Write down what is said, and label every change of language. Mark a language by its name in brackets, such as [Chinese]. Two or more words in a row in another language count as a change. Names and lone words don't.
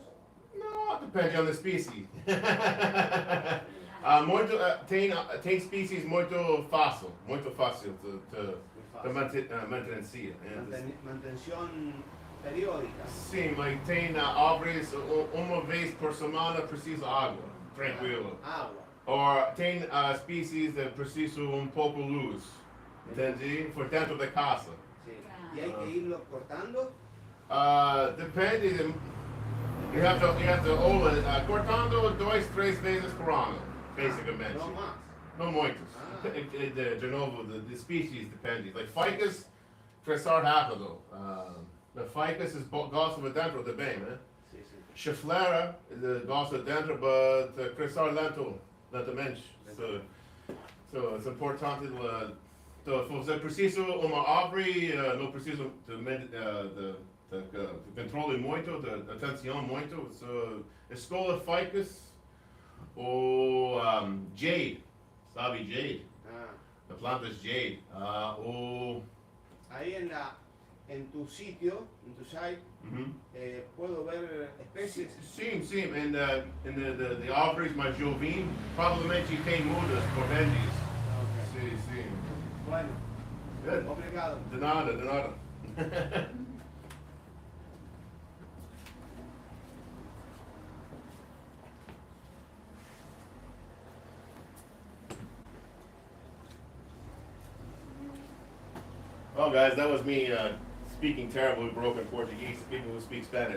[Portuguese] No, depende da espécie. Tem species muito fácil de [Spanish] Muy fácil. [Portuguese] manter. [Spanish] Mantención periódica. [Portuguese] Sim, mas tem árvores uma vez por semana precisa água, tranquilo. [Spanish] Agua. [Portuguese] Ou tem species que precisam pouco luz, entende? Por dentro da casa. [Spanish] Sí. ¿Y hay que irlo cortando? [Portuguese] Depende. [English] You have to [Portuguese] cortando 2-3 vezes por ano, basicamente. [Spanish] No más. [Portuguese] Não muitos. De novo, [English] the species depende. Like ficus, [Portuguese] crescer rápido. The ficus gosta de dentro também, né? [Spanish] Sí. [Portuguese] Chiflera gosta dentro, but crescer lentamente. [English] So it's [Portuguese] importante você precisa uma árvore, não precisa de controle muito, de atenção muito. So, escola ficus ou jade, sabe jade? Ah. The planta is jade. Ou [Spanish] Ahí en en tu sitio, en tu site, puedo ver especies. [Portuguese] Sim, sim. The árvores mais jovem provavelmente tem mudas por vendes. Ok. Sim, sim. [Spanish] Bueno, [English] Good. [Portuguese] obrigado. De nada, de nada. [English] Well, guys, that was me speaking terribly broken Portuguese to people who speak Spanish.